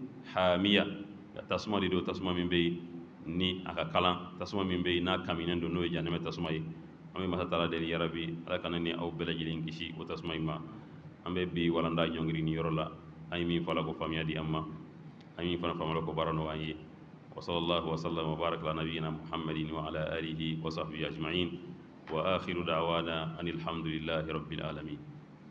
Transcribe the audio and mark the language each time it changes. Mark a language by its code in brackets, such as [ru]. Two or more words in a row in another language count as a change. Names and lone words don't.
[bm] hamiya tasuma de don tasuma min bɛ yen ni a ka kalan tasuma min bɛ yen n'a kaminen don n'o ye jahannama tasuma ye an bɛ Masa taala deli yarabi ala kana ni aw bɛɛ lajɛlen kisi o tasuma in ma an bɛ bi walanda ɲɔngiri ni yɔrɔ la an ye min fɔ a la ko faamuya di an ma an ye min fana faamuya ko baara nɔgɔya an ye [ar] وصلى الله وسلم وبارك على نبينا محمد وعلى آله وصحبه أجمعين وآخر دعوانا أن الحمد لله رب العالمين